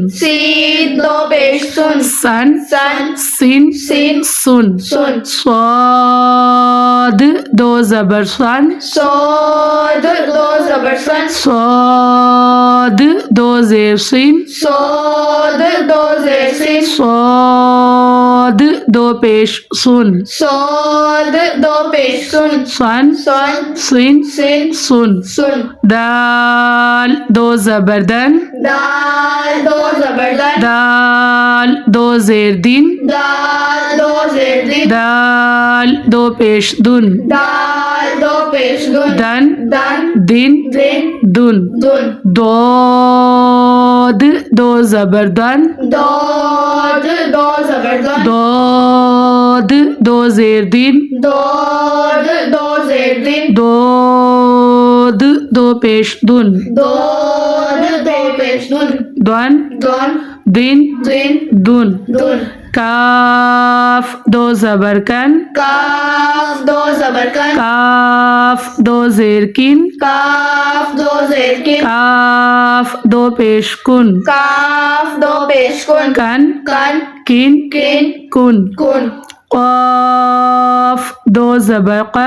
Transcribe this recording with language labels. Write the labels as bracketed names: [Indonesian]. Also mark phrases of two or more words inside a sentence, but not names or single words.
[Urdu] سین دو پیش سن, सन सन सिन सिन सुन। सुन। صاد دو زبر سن, صاد دو زبر سن, صاد دو زیر سن, صاد دو زیر سین صاد دو پیش سن صاد دو پیش سن سن سن سین سن سن سن دال دو زبر دن دال دو زبر دن دال دو زیر دین دال دو زیر دین دال دو پیش دن دال دو پیش دن دن دن دن دن دن دن دود دو زبر دن دود دو زبر دن دود دو زیر دین دود دو زیر دین دود دو پیش دن دود دو پیش دن دن دن دن دن دن دن کاف دو زبر کن کاف دو زبر کن کاف دو زیر کن کاف دو زیر کن کاف دو پیش کن کاف دو پیش کن کن کن کن کن کن کن قاف دو زبر قن